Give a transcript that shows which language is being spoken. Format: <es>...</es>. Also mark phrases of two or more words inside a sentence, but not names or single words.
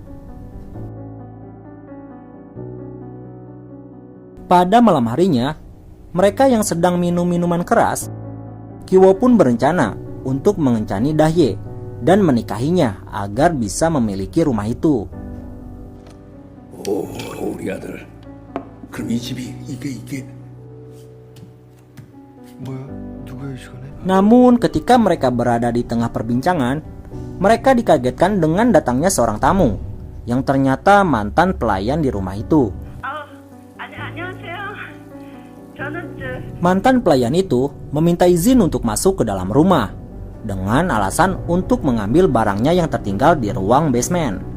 <id>Pada malam harinya, mereka yang sedang minum minuman keras, Kiwo pun berencana untuk mengencani Dahye dan menikahinya agar bisa memiliki rumah itu.</id> <ko>우리 아들. 그럼 이 집이 이게 뭐야? 누구야 이 시간에?</ko> <id>Namun ketika mereka berada di tengah perbincangan, mereka dikagetkan dengan datangnya seorang tamu yang ternyata mantan pelayan di rumah itu. Mantan pelayan itu meminta izin untuk masuk ke dalam rumah dengan alasan untuk mengambil barangnya yang tertinggal di ruang basement.</id>